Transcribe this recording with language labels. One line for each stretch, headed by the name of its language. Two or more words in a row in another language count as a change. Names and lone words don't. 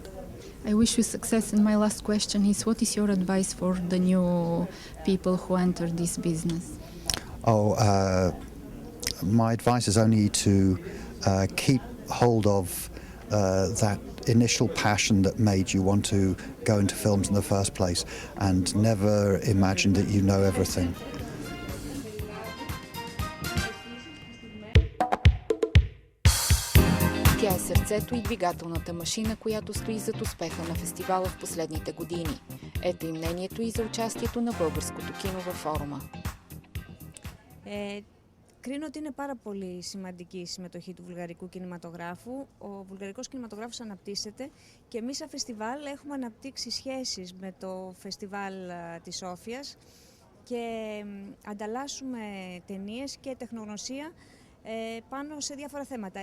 English: I wish you success, and my last question is, what is your advice for the new people who enter this business? My advice is only to keep hold of that initial passion that made you want to go into films in the first place, and never imagine that you know everything.
Bulgarian: Тя е сърцето и двигателната машина, която стои зад успеха на фестивала в последните години. Ето и мнението и за участието на българското кино във форума.
Greek: Κρίνω ότι είναι πάρα πολύ σημαντική η συμμετοχή του βουλγαρικού κινηματογράφου. Ο βουλγαρικός κινηματογράφος αναπτύσσεται και εμείς σαν φεστιβάλ έχουμε αναπτύξει σχέσεις με το φεστιβάλ της Σόφιας και ανταλλάσσουμε ταινίες και τεχνογνωσία πάνω σε διάφορα θέματα.